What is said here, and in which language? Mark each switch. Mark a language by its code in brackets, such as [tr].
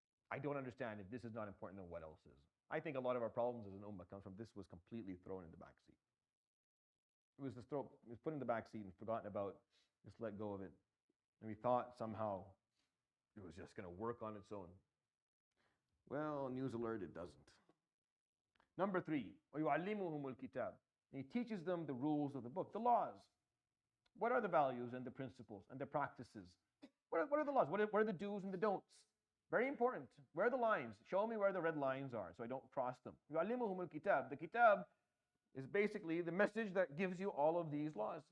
[en] I don't understand if this is not important, then what else is? I think a lot of our problems as an ummah comes from this was completely thrown in the back seat. It was put in the back seat and forgotten about, just let go of it. And we thought somehow it was just going to work on its own. Well, news alert, it doesn't. Number 3, [ar] وَيُعَلِّمُهُمُ الْكِتَابِ. [en] He teaches them the rules of the book, the laws. What are the values and the principles and the practices? What are the laws? What are the do's and the don'ts? Very important. Where are the lines? Show me where the red lines are so I don't cross them. [ar] يُعَلِّمُهُمُ الْكِتَابِ. [en] The kitab is basically the message that gives you all of these laws.